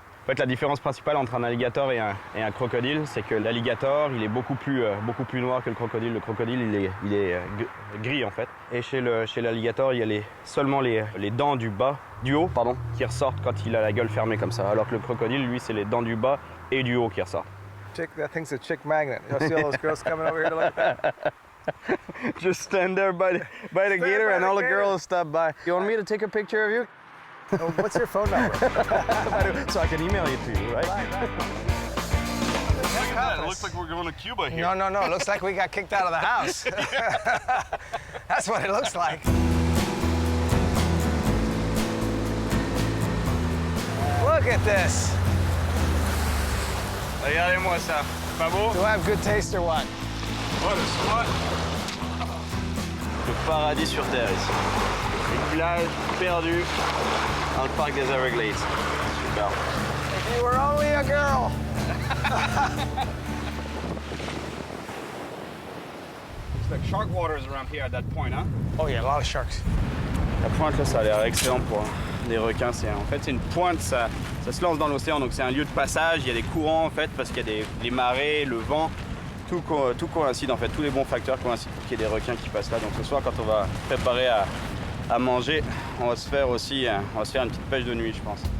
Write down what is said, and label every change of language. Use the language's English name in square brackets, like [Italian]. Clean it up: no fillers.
[French] En fait, la différence principale entre un alligator et un crocodile, c'est que l'alligator, il est beaucoup plus noir que le crocodile. Le crocodile, il est gris, en fait. Et chez l'alligator, il y a seulement les dents du haut, qui ressortent quand il a la gueule fermée comme ça. Alors que le crocodile, lui, c'est les dents du bas et du haut qui ressortent. [English] That thing's a chick magnet. You see all those girls coming over here to look at that? Just stand there by the gator and all the girls stop by. You want me to take a picture of you? Oh, what's your phone number? So I can email it to you, right? God, it looks like we're going to Cuba here. No. It looks like we got kicked out of the house. That's what it looks like. Look at this. [French] Regardez-moi ça. Pas beau? [English] Do I have good taste or what? What a spot. [French] Le paradis sur Terre ici. Une plage perdue dans le parc des Everglades. Super. [English] If you were only a girl. It's like shark waters around here at that point, hein? Oh yeah, a lot of sharks. [French] La pointe là, ça a l'air excellent pour des requins. En fait, c'est une pointe, ça se lance dans l'océan, donc c'est un lieu de passage. Il y a des courants en fait, parce qu'il y a les marées, le vent. Tout coïncide en fait, tous les bons facteurs coïncident pour qu'il y ait des requins qui passent là. Donc ce soir, quand on va préparer à manger, on va se faire une petite pêche de nuit, je pense.